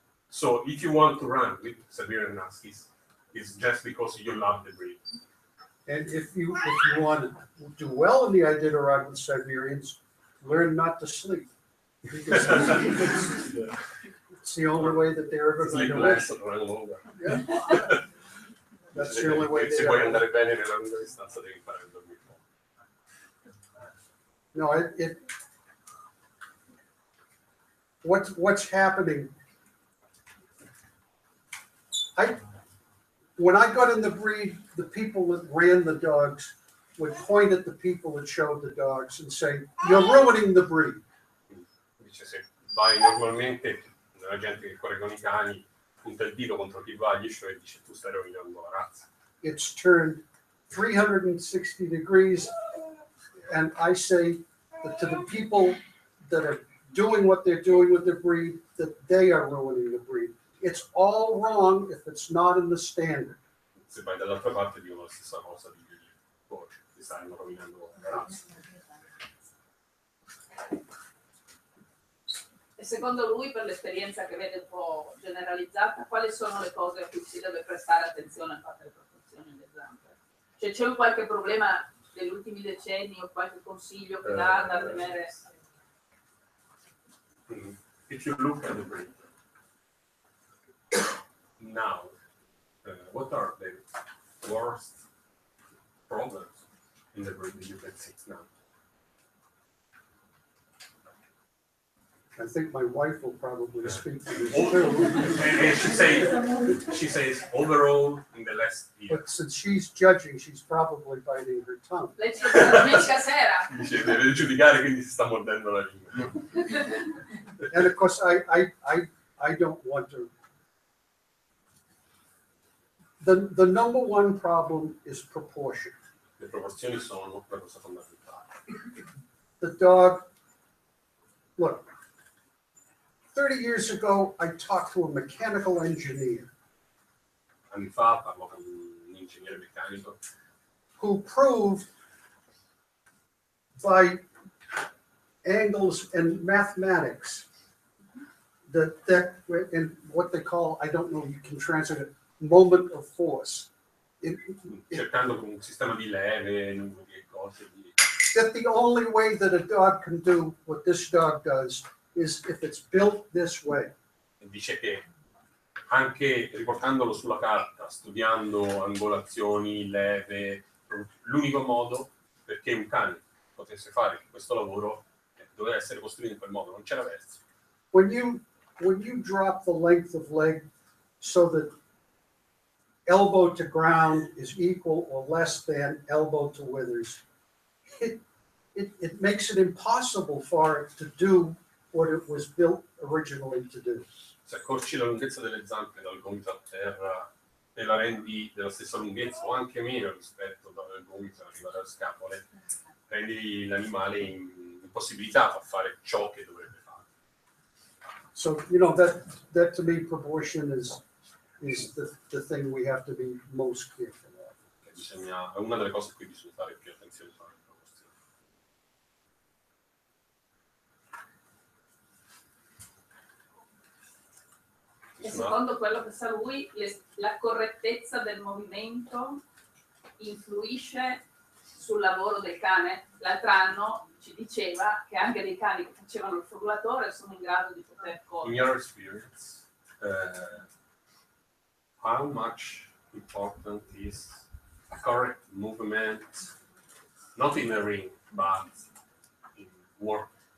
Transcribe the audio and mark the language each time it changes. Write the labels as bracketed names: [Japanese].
[English] So if you want to run with Siberian Huskies, it's just because you love the breed. And if you want to do well in the Iditarod with Siberians, learn not to sleep. Because it's the only way that they're ever going Sleep to less live. and run longer. Yeah. That's the only way [Italian] Se [English] they [Italian] vuoi [English] ever [Italian] andare bene nella lunga distanza devi imparare a dormire poco. [English] No, what's happening? When I got in the breed, the people that ran the dogs would point at the people that showed the dogs and say, "You're ruining the breed." [Italian] Dice se vai normalmente, la gente che corre con i cani punta il dito contro chi va agli show e dice tu stai rovinando la razza. [English] It's turned 360 degrees, and I say that to the people that are doing what they're doing with the breed, that they are ruining the breed. It's all wrong if it's not in the standard. [Italian] Se vai dall'altra parte dicono la stessa cosa di coach, ti stanno rovinando la razza. E secondo lui, per l'esperienza che vede un po' generalizzata, quali sono le cose a cui si deve prestare attenzione a parte le proporzioni delle zampe? Cioè c'è qualche problema degli ultimi decenni o qualche consiglio che dà da tenere? [English] If you look at the breed now, what are the worst problems in the breed that you can see now? I think my wife will probably speak to this And too. she says overall in the last year. But since she's judging, she's probably biting her tongue. [Italian] Lei ce l'ha domenica sera. Dice deve giudicare, quindi si sta mordendo la lingua. [English] And of course, I don't want to. The number one problem is proportion. [Italian] Le proporzioni sono la cosa fondamentale. [English] The dog, look, 30 years ago, I talked to a mechanical engineer [Italian] Anni fa parlo con un ingegnere meccanico [English] who proved by angles and mathematics that in what they call, I don't know, you can translate it, moment of force. [Italian] cercando con un sistema di leve, numero di cose, [English] that the only way that a dog can do what this dog does is if it's built this way. [Italian] E dice che anche riportandolo sulla carta, studiando angolazioni, leve, l'unico modo perché un cane potesse fare questo lavoro doveva essere costruito in quel modo, non c'era verso. [English] When you drop the length of leg so that elbow to ground is equal or less than elbow to withers, it makes it impossible for it to do what it was built originally to do. [Italian] Se accorci la lunghezza delle zampe dal gomito a terra e la rendi della stessa lunghezza o anche meno rispetto dal gomito arrivare alle scapole, rendi l'animale impossibilitato a fare ciò che dovrebbe fare. [English] So, that to me, proportion is the thing we have to be most careful of. [Italian] È una delle cose a cui bisogna fare più attenzione a fare. E secondo quello che sa lui, la correttezza del movimento influisce sul lavoro del cane. L'altro anno ci diceva che anche dei cani che facevano il frullatore sono in grado di poter correre. [English] In your experience, how much important is correct movement, not in a ring, but in work?